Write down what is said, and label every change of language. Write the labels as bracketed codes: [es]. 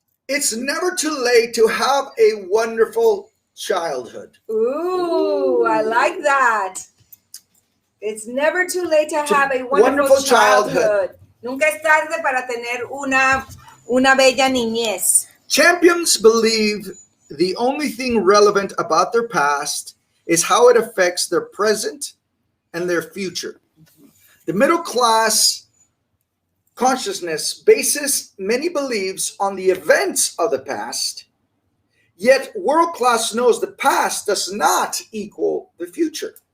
[en] It's never too late to have a wonderful childhood. Ooh, I like that. It's never too late to have a wonderful childhood. [es] Nunca es tarde para tener una bella niñez. [en] Champions believe the only thing relevant about their past is how it affects their present and their future. The middle class consciousness bases many beliefs on the events of the past, yet world class knows the past does not equal the future.